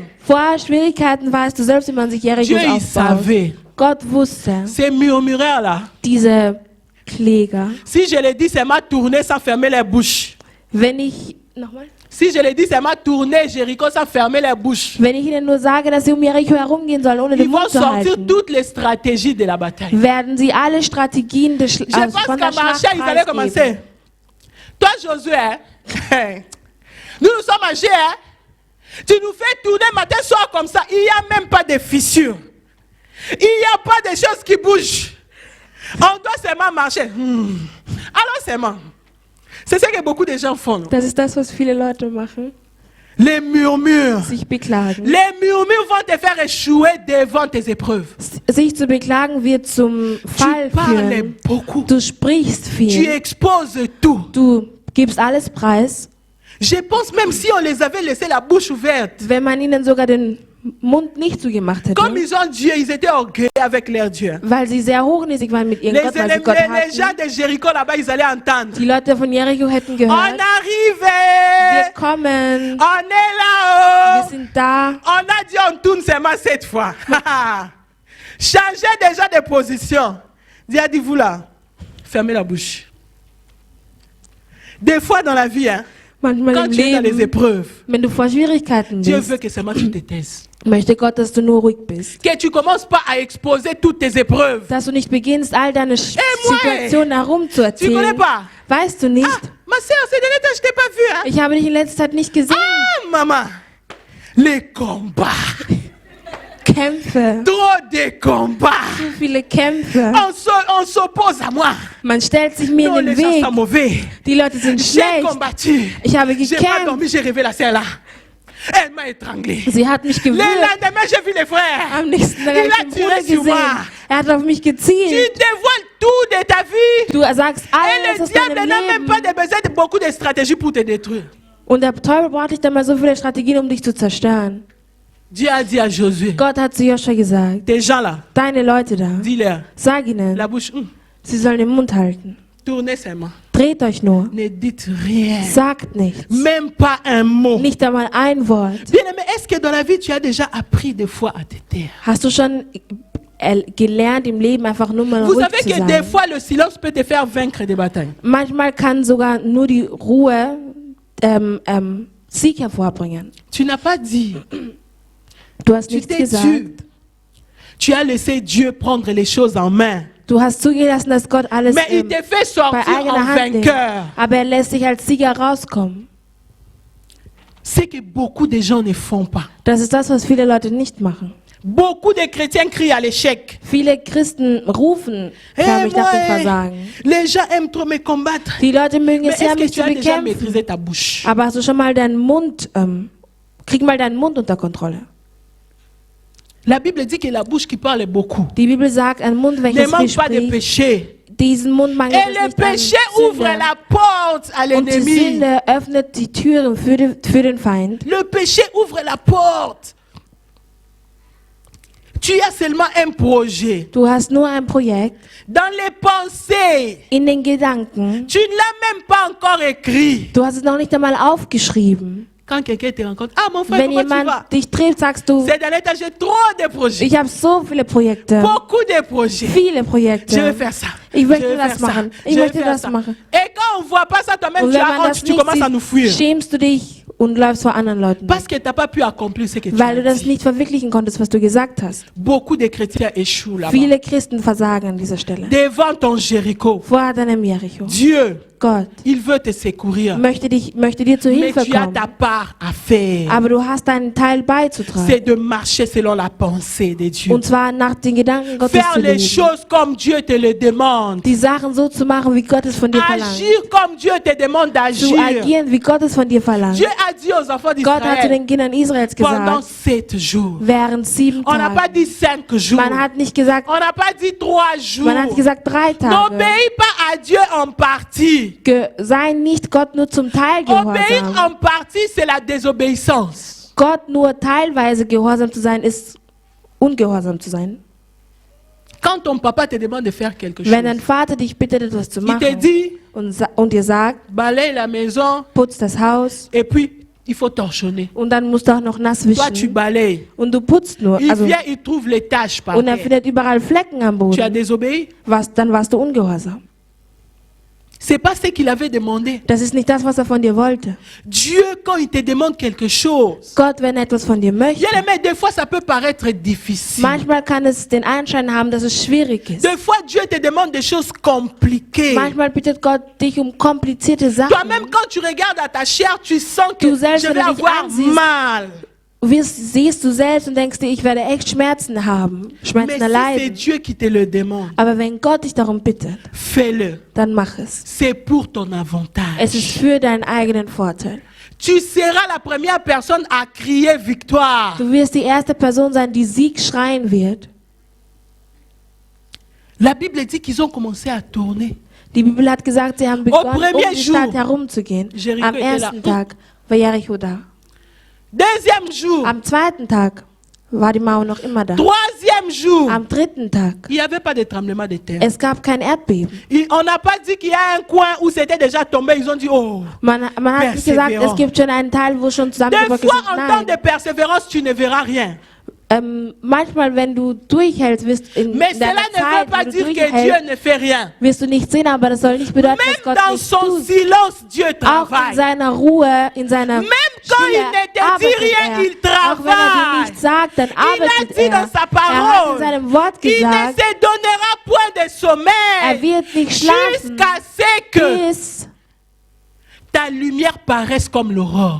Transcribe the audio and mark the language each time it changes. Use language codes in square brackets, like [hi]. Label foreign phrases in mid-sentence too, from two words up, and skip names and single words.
[de] Vor Schwierigkeiten weißt du selbst, wie man sich [fr] Dieu, Jerichos il [de] aufbaut. [fr] savait. [de] Gott wusste, [fr] Ces murmureurs-là, [de] diese Kläger. [fr] si je le dis, c'est ma tournée sans fermer les bouches. [de] Wenn ich, nochmal? [fr] Si je le dis, c'est ma tournée Jéricho sans fermer les bouches. [de] Wenn ich ihnen nur sage, dass sie um Jericho herumgehen sollen, ohne den [fr] Ils vont [de] Mund zu [fr] sortir [de] halten, [fr] toutes les stratégies de la bataille. [de] werden sie alle Strategien des [fr] Je pense [de] von [fr] qu'à [de] der [fr] marcher, [de] Schlacht [fr] ils allaient [de] preisgeben. [fr] commencer. Toi, Josué, hein, nous sommes âgés, hein? Tu nous fais tourner matin, soir comme ça. Il n'y a même pas de fissures. Il n'y a pas de choses qui bougent. On doit seulement marcher. Alors seulement. C'est ce que beaucoup de gens font. [de] Das ist das, was viele Leute machen, [fr] Les murmures. [de] sich beklagen. [fr] Les murmures vont te faire échouer devant tes épreuves. [de] Sich zu beklagen wird zum Fall [fr] Tu parles [de] führen. [fr] beaucoup. [de] Du sprichst [fr] Tu [de] viel. [fr] exposes tout. [de] Du gibst alles preis. [fr] Je pense même si on les avait laissé la bouche ouverte. [de] Wenn man ihnen sogar den Mund nicht zugemacht hätte, [fr] Comme ils ont Dieu, ils étaient orgueilleux avec leur Dieu. [de] weil sie sehr hochnäsig waren mit ihrem [fr] Les, [de] Gott, weil sie Gott [fr] les gens [de] hatten. [fr] de Jéricho là-bas, ils allaient entendre. [de] Die Leute von Jericho hätten [fr] On [de] gehört, [fr] arrive! [de] wir kommen, [fr] On est [de] wir [fr] là-haut! [de] sind da. [fr] On a dit on tourne seulement cette fois. Changez déjà de position. Dis vous là, fermez la bouche. Des fois dans la vie, hein, [de] Manchmal [fr] quand [de] im [fr] tu es dans les [de] Leben, [fr] épreuves, [de] wenn du vor Schwierigkeiten [fr] Dieu [de] bist, [fr] veut que seulement tu te taises. [de] möchte Gott, dass du nur ruhig bist. [fr] Que tu commences pas à exposer toutes tes épreuves. [de] Dass du nicht beginnst, all deine [fr] moi, [de] Situationen [fr] Tu connais [de] herumzuerzählen. [fr] pas? [de] Weißt du nicht? [fr] Ah, ma soeur, ces derniers temps, je t'ai pas vu. Hein? [de] Ich habe dich in letzter Zeit nicht gesehen. [fr] Ah, maman, les combats. [de] Kämpfe. [fr] Trop de combats. [de] Zu viele Kämpfe. [fr] On s'oppose à moi. [de] Man stellt sich mir [fr] Non, [de] in [fr] les [de] den [fr] gens [de] Weg. [fr] sont mauvais. [de] Die Leute sind [fr] J'ai [de] schlecht. [fr] combattu. [de] Ich habe [fr] J'ai pas [de] gekämpft. [fr] dormi, j'ai rêvé la sœur là. Elle m'a étranglé. [de] Sie hat mich [fr] Le [de] gewürgt. [fr] lendemain, j'ai vu les frères. [de] Am nächsten Tag [fr] Il [de] habe [fr] a [de] ich den [fr] tiré [de] Bruder [fr] sur moi. [de] gesehen. Er hat auf mich [fr] Tu [de] gezielt. [fr] dévoiles tout de ta vie. [de] Du sagst [fr] Et [de] alles [fr] le [de] aus [fr] diable [de] deinem [fr] n'a même pas [de] Leben. [fr] de besoin de beaucoup de stratégies pour te détruire. [de] Und der Teufel braucht nicht einmal so viele Strategien, um dich zu zerstören. [fr] Dieu a dit à Josué, [de] Gott hat zu Joshua gesagt, [fr] tes gens là, [de] deine Leute da, [fr] dis-leur, [de] sag ihnen, [fr] la bouche, [de] sie sollen den Mund halten. [fr] tournez seulement. [de] Dreht euch nur. [fr] Ne dites rien. [de] Sagt nichts. [fr] Même pas un mot. [de] Nicht einmal ein Wort. [fr] Bien-aimé, est-ce que dans la vie, tu as déjà appris des fois à te taire? [de] Hast du schon gelernt im Leben einfach nur mal [fr] Vous [de] ruhig [fr] savez [de] zu [fr] que des [de] sein? [fr] fois, le silence peut te faire vaincre des batailles. [de] Manchmal kann sogar nur die Ruhe Sieg hervorbringen. [fr] Tu n'as pas dit. [de] Du hast [fr] Tu [de] nichts [fr] t'es [de] gesagt. [fr] tu. Tu as laissé Dieu prendre les choses en main. [de] Du hast zugelassen, dass Gott alles [fr] Mais il te fait [de] bei [fr] sortir en [de] eigener Hand nimmt. [fr] vainqueur. [de] Aber er lässt dich als Sieger rauskommen. [fr] C'est que beaucoup de gens ne font pas. [de] Das ist das, was viele Leute nicht machen. [fr] Beaucoup de chrétiens crient à l'échec. [de] Viele Christen rufen förmlich nach dem Versagen. [fr] Les gens aiment trop me combattre. [de] Die Leute mögen [fr] Mais [de] es sehr, [fr] est-ce que [de] mich [fr] tu [de] zu [fr] as déjà [de] bekämpfen. [fr] maîtrisé ta bouche? [de] Aber hast du schon mal deinen Mund, krieg mal deinen Mund unter Kontrolle. [fr] La Bible dit que la bouche qui parle beaucoup [de] Die Bibel sagt, ein Mund, [fr] ne [de] welches viel [fr] manque pas de [de] spricht, [fr] péché. [de] diesen Mund mangelt [fr] Et [de] es [fr] le [de] nicht an [fr] péché ouvre [de] Sünde. [fr] la porte à [de] Und die [fr] l'ennemi. [de] Sünde öffnet die Türen für den Feind. [fr] Le péché ouvre la porte. Tu as seulement un projet. [de] Du hast nur ein Projekt. [fr] Dans les pensées, [de] In den Gedanken. [fr] tu ne l'as même pas encore écrit. [de] Du hast es noch nicht einmal aufgeschrieben. [fr] Quand quelqu'un te rencontre, ah mon frère, [de] Wenn [fr] comment tu vas? [de] jemand dich trifft, sagst du, [fr] C'est dans l'état, j'ai trop de projets. [de] ich habe so viele Projekte. [fr] Beaucoup de projets. [de] Viele [fr] Je veux [de] Projekte. [fr] faire ça. [de] Ich [fr] Je [de] möchte [fr] veux faire [de] das [fr] ça. [de] machen. Ich [fr] Je veux [de] möchte [fr] faire [de] das [fr] ça. [de] machen. [fr] Et quand on ne voit pas ça, toi-même, [de] Und [fr] tu [de] wenn [fr] as [de] man [fr] honte, [de] das [fr] tu [de] nicht [fr] commences à nous fuir. [de] sieht, schämst du dich und läufst vor anderen Leuten. [fr] Parce que tu n'as pas pu accomplir ce que tu [de] Weil [fr] as [de] du das [fr] dit. [de] nicht verwirklichen konntest, was du gesagt hast. [fr] Beaucoup de chrétiens échouent là-bas. [de] Viele Christen versagen an dieser Stelle. [fr] Devant ton Jéricho, [de] Vor deinem Jericho. [fr] Dieu, [de] Gott [fr] il veut te secourir. [de] möchte dir zur [fr] Mais [de] Hilfe [fr] tu as [de] kommen. [fr] ta part à faire. [de] Aber du hast deinen Teil beizutragen. [fr] C'est de marcher selon la pensée de Dieu. [de] Und zwar nach den Gedanken Gottes [fr] Faire [de] zu [fr] les [de] leben. [fr] choses comme Dieu te le demande. [de] Die Sachen so zu machen, wie Gott es von dir verlangt. [fr] Agir comme Dieu te demande [de] Zu [fr] d'agir. [de] agieren, wie Gott es von dir verlangt. [fr] Dieu a dit aux enfants [de] Gott hat zu [fr] d'Israël [de] den Kindern Israels [fr] pendant [de] gesagt, [fr] 7 jours. [de] während 7 [fr] On n'a pas [de] Tagen. [fr] dit 5 jours. [de] Man hat nicht gesagt, [fr] On n'a pas dit 3 jours. [de] man hat gesagt 3 Tage. [fr] N'obéis pas à Dieu en partie. [de] Sei nicht Gott nur zum Teil [fr] Obéir [de] gehorsam. [fr] en partie, c'est la désobéissance. [de] Gott nur teilweise gehorsam zu sein, ist ungehorsam zu sein. [fr] Quand ton papa te demande de faire quelque [de] Wenn dein [fr] chose, [de] Vater dich bittet, etwas zu [fr] il te [de] machen [fr] dit, [de] und dir sagt, [fr] balaye la maison [de] putz das Haus [fr] et puis il faut torchonner. [de] und dann musst du auch noch nass [fr] Toi, tu [de] wischen [fr] balayes. [de] und du putzt nur. [fr] Il [de] Also, [fr] vient, il trouve les taches par [de] und er [fr] terre. [de] findet überall Flecken am [fr] Tu as [de] Boden. [fr] désobéi. [de] Dann warst du ungehorsam. [fr] C'est pas ce qu'il avait demandé. [de] Das ist nicht das, was er von dir wollte. [fr] Dieu, quand il te demande quelque chose, [de] Gott, wenn er etwas von dir möchte, [fr] bien aimé, des fois ça peut paraître difficile. [de] manchmal kann es den Anschein haben, dass es schwierig ist. [fr] Des fois, Dieu te demande des choses compliquées. [de] Manchmal bittet Gott dich um komplizierte Sachen. [fr] Toi-même, quand tu regardes à ta chair, tu sens que [de] Du selbst, [fr] je [de] wenn [fr] vais [de] du dich [fr] avoir [de] ansiehst, [fr] mal. [de] Siehst du selbst und denkst dir, ich werde echt Schmerzen haben, [fr] Mais [de] Schmerzen [fr] si c'est [de] erleiden. [fr] Dieu qui te le demande, [de] Aber wenn Gott dich darum bittet, [fr] fais-le. [de] dann mach es. [fr] C'est pour ton [de] Es ist [fr] avantage. [de] für deinen eigenen Vorteil. [fr] Tu seras la première personne à crier victoire. [de] Du wirst die erste Person sein, die Sieg schreien wird. [fr] La Bible dit qu'ils ont commencé à tourner. [de] Die Bibel hat gesagt, sie haben begonnen, [fr] premier [de] um die [fr] jour, [de] Stadt herumzugehen. [fr] Jericho [de] Am [fr] était [de] ersten [fr] là. [de] Tag war Jericho da. [fr] Deuxième jour, [de] Am zweiten Tag war die Mauer noch immer da. [fr] troisième jour, [de] Am dritten Tag, [fr] il n'y avait pas de tremblement de terre. [de] es gab kein Erdbeben. [fr] On n'a pas dit qu'il y a un coin où c'était déjà tombé. Ils ont dit, oh. [de] Man hat nicht gesagt, es gibt schon einen Teil, wo schon [fr] Des [de] zusammengebrochen [fr] fois, [de] ist. [fr] en temps [de] Nein. [fr] de persévérance, tu ne verras rien. [de] Manchmal, wenn du durchhältst, [fr] Mais cela [de] deiner [fr] ne veut [de] Zeit, [fr] pas [de] wo du [fr] dire que Dieu [de] durchhältst, [fr] ne fait rien. [de] wirst du nicht sehen, aber das soll nicht bedeuten, dass [fr] Même [de] Gott [fr] dans [de] nichts [fr] son [de] tut. [fr] silence, Dieu [de] Auch in [fr] travaille. [de] seiner Ruhe, in seiner [fr] Même quand il [de] Stille [fr] ne te dit [de] arbeitet [fr] rien, [de] er. [fr] il [de] Auch wenn er dir [fr] travaille. [de] nichts sagt, dann [fr] Il a [de] arbeitet [fr] dit dans [de] er. [fr] sa [de] Er hat in [fr] parole, [de] seinem Wort [fr] il ne [de] gesagt, [fr] se donnera point de [de] er [fr] sommeil [de] wird nicht schlafen, [fr] jusqu'à ce que [de] bis [fr] ta lumière paraisse comme l'aurore.